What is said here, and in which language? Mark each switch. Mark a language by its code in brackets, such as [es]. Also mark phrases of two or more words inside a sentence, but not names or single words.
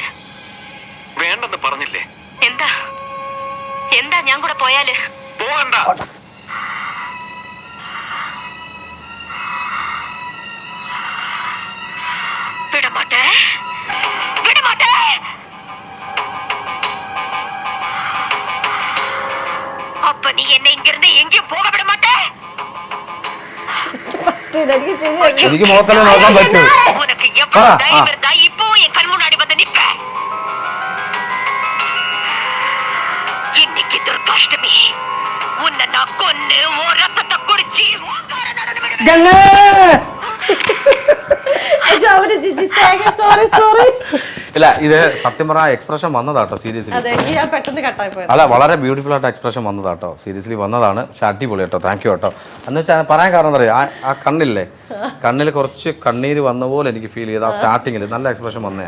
[ml] വേണ്ടെന്ന് പറഞ്ഞില്ലേ? എന്താ എന്താ ഞാൻ കൂടെ പോയാല്? പോകണ്ട. [ta] விடமாட்டே, விடமாட்டே. அப்ப நீ என்ன இங்கிருந்து எங்கேயும் போக விட மாட்டே? [ml] എനിക്ക് മുഖത്തല്ലേ നോക്കാൻ പറ്റൂ. [ta] உனக்கு எவ்வளவு தைரியம் இருந்தா இப்போ என் கண் முன்னாடி வந்து நிப்ப? இன்னைக்கு துர்காஷ்டமி. உன்னை நான் கொன்னு உன் ரத்தத்தை குடிச்சு [ml] ഇല്ല, ഇത് സത്യം പറഞ്ഞ എക്സ്പ്രഷൻ വന്നതാട്ടോ സീരിയസ്ലി. അല്ല, വളരെ ബ്യൂട്ടിഫുൾ ആയിട്ട് എക്സ്പ്രഷൻ വന്നതാട്ടോ, സീരിയസ്ലി വന്നതാണ്. പക്ഷെ അടിപൊളി കേട്ടോ, [en] thank you [ml] കേട്ടോ. എന്ന് വെച്ചാൽ പറയാൻ കാരണം എന്താ പറയുക, ആ കണ്ണില്ലേ, കണ്ണിൽ കുറച്ച് കണ്ണീര് വന്ന പോലെ എനിക്ക് ഫീൽ ചെയ്ത് ആ സ്റ്റാർട്ടിങ്ങിൽ നല്ല എക്സ്പ്രഷൻ വന്നേ.